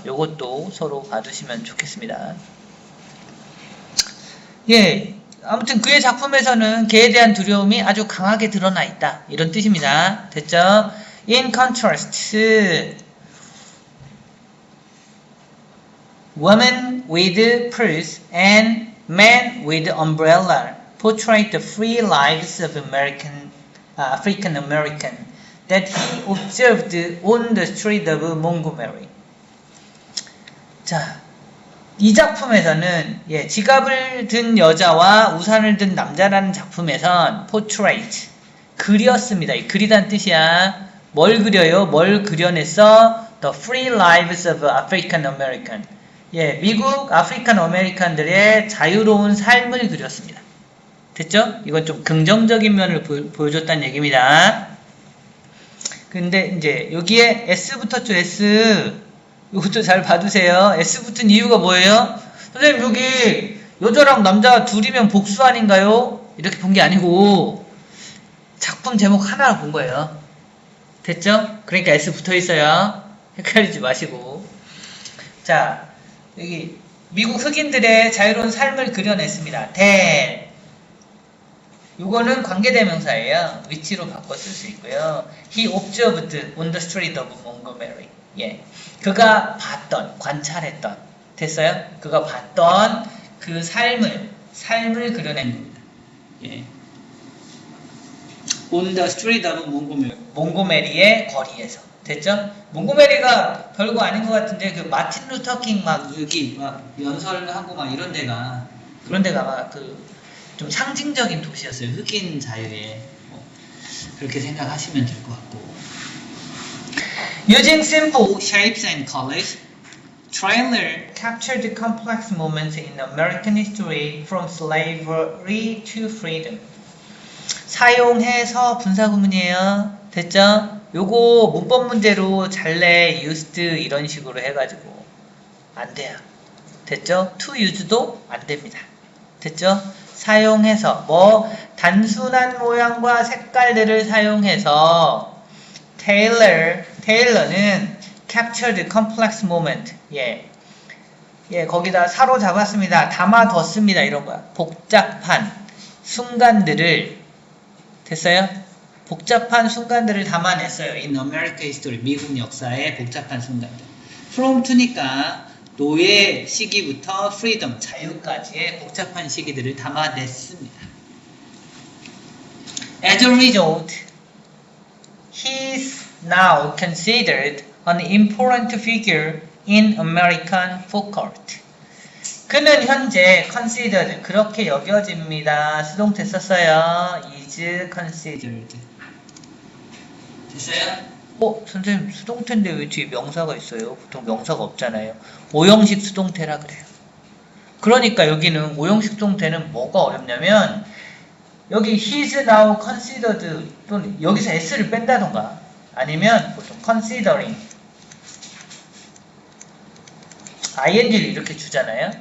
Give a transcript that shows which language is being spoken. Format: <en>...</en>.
<ko>요것도 서로 봐두시면 좋겠습니다. 예, 아무튼 그의 작품에서는 개에 대한 두려움이 아주 강하게 드러나 있다. 이런 뜻입니다. 됐죠?</ko> <en>In contrast, women with purse and men with umbrella portray the free lives of African American that he observed on the street of Montgomery.</en> <ko>자, 이 작품에서는 지갑을 든 여자와 우산을 든 남자라는 작품에선 portrait 그렸습니다. 이 그리다는 뜻이야. 뭘 그려요? 뭘 그려냈어?</ko> <en>The free lives of African American.</en> <ko>미국 아프리칸 아메리칸들의 자유로운 삶을 그렸습니다. 됐죠? 이건 좀 긍정적인 면을 보여줬다는 얘기입니다. 근데 이제 여기에 S 붙었죠, S. 이것도 잘 봐두세요. S 붙은 이유가 뭐예요? 선생님, 여기 여자랑 남자 둘이면 복수 아닌가요? 이렇게 본 게 아니고 작품 제목 하나 본 거예요. 됐죠? 그러니까 S 붙어 있어요. 헷갈리지 마시고. 자, 여기 미국 흑인들의 자유로운 삶을 그려냈습니다. 요거는 관계대명사예요. 위치로 바꿔 쓸 수 있고요.</ko> <en>He observed on the street of Montgomery.</en> <ko>그가 봤던, 관찰했던. 됐어요? 그가 봤던 그 삶을 그려낸 겁니다.</ko> <en>On the street of Montgomery.</en> <ko>몽고메리의 거리에서. 됐죠? 몽고메리가 별거 아닌 것 같은데 그 마틴 루터킹 여기 연설하고 이런 데가 막 좀 상징적인 도시였어요. 흑인 자유에 그렇게 생각하시면 될 것 같고.</ko> <en>Using simple shapes and colors, Trailer captured complex moments in American history from slavery to freedom.</en> <ko>사용해서 분사구문이에요. 됐죠? 요거 문법 문제로 잘래, used 이런 식으로 해가지고 안 돼요. 됐죠? to use도 안 됩니다. 됐죠? 사용해서 단순한 모양과 색깔들을 사용해서 Taylor는</ko> <en>captured complex moment.</en> <ko>거기다 사로잡았습니다. 담아뒀습니다. 이런 거야. 복잡한 순간들을 됐어요? 복잡한 순간들을 담아냈어요.</ko> <en>In American history.</en> <ko>미국 역사의 복잡한 순간들. From to니까 노예 시기부터 freedom, 자유까지의 복잡한 시기들을 담아냈습니다.</ko> <en>As a result, he's now considered an important figure in American folk art.</en> <ko>그는 현재 considered, 그렇게 여겨집니다. 수동태 썼어요.</ko> <en>is considered.</en> <ko>됐어요? 선생님 수동태인데 왜 뒤에 명사가 있어요? 보통 명사가 없잖아요. 오형식 수동태라 그래요. 그러니까 여기는 오형식 수동태는 뭐가 어렵냐면 여기</ko> <en>he's now considered</en> <ko>또는 여기서 s를 뺀다던가 아니면 보통 considering ing를 이렇게 주잖아요.</ko>